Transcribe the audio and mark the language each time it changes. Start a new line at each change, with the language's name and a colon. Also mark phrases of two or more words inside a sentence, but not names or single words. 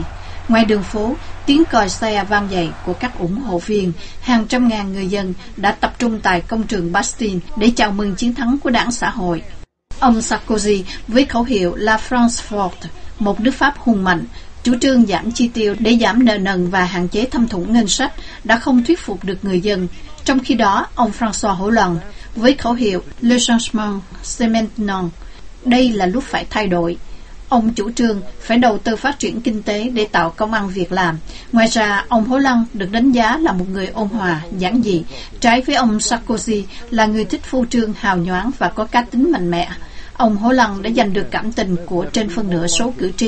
Vietnamese: Ngoài đường phố, tiếng còi xe vang dậy của các ủng hộ viên, hàng trăm ngàn người dân đã tập trung tại công trường Bastille để chào mừng chiến thắng của Đảng Xã hội. Ông Sarkozy với khẩu hiệu
French: La France forte,
Vietnamese: một nước Pháp hùng mạnh, chủ trương giảm chi tiêu để giảm nợ nần và hạn chế thâm thủng ngân sách đã không thuyết phục được người dân. Trong khi đó, ông François Hollande với khẩu hiệu
French: Le changement c'est maintenant,
Vietnamese: đây là lúc phải thay đổi. Ông chủ trương phải đầu tư phát triển kinh tế để tạo công ăn việc làm. Ngoài ra, ông Hollande được đánh giá là một người ôn hòa, giản dị, trái với ông Sarkozy là người thích phô trương, hào nhoáng và có cá tính mạnh mẽ. Ông Hollande đã giành được cảm tình của trên phân nửa số cử tri.